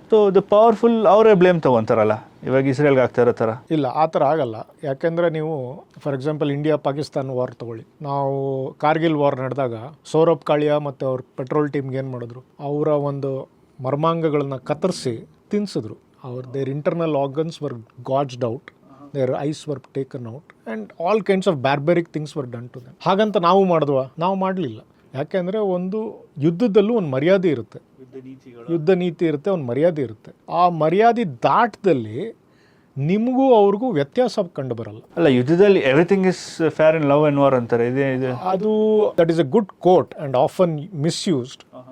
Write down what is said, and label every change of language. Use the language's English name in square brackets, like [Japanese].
[English] so the powerful [Kannada] ಅವರೇ blame ತೊಗೊತಾರಲ್ಲ. ಇವಾಗ ಇಸ್ರೇಲ್ಗೆ ಆಗ್ತಾ ಇರೋ ಥರ ಇಲ್ಲ, ಆ ಥರ ಆಗಲ್ಲ. ಯಾಕೆಂದರೆ ನೀವು for example India Pakistan war ತೊಗೊಳ್ಳಿ. ನಾವು ಕಾರ್ಗಿಲ್ ವಾರ್ ನಡೆದಾಗ ಸೌರಭ್ ಕಾಳಿಯಾ ಮತ್ತು ಅವ್ರ ಪೆಟ್ರೋಲ್ ಟೀಮ್ಗೆ ಏನು ಮಾಡಿದ್ರು, ಅವರ ಒಂದು ಮರ್ಮಾಂಗಗಳನ್ನ ಕತ್ತರಿಸಿ ತಿನ್ಸಿದ್ರು. [English] Their internal organs were gouged out, their eyes were taken out and all kinds of barbaric things were done to them. [Kannada] ಹಾಗಂತ ನಾವು ಮಾಡಿದ್ವಾ? ನಾವು ಮಾಡಲಿಲ್ಲ. ಯಾಕೆಂದರೆ ಒಂದು ಯುದ್ಧದಲ್ಲೂ ಒಂದು ಮರ್ಯಾದೆ ಇರುತ್ತೆ, ಯುದ್ಧ ನೀತಿ ಇರುತ್ತೆ, ಒಂದು ಮರ್ಯಾದೆ ಇರುತ್ತೆ. ಆ ಮರ್ಯಾದೆ ದಾಟದಲ್ಲಿ ನಿಮಗೂ ಅವ್ರಿಗೂ ವ್ಯತ್ಯಾಸ ಕಂಡು ಬರಲ್ಲ. ಅಲ್ಲ, ಯುದ್ಧದಲ್ಲಿ [English] everything is fair in love and war [Kannada] ಅಂತಾರೆ. [English] ಅದು that is a good quote and often misused.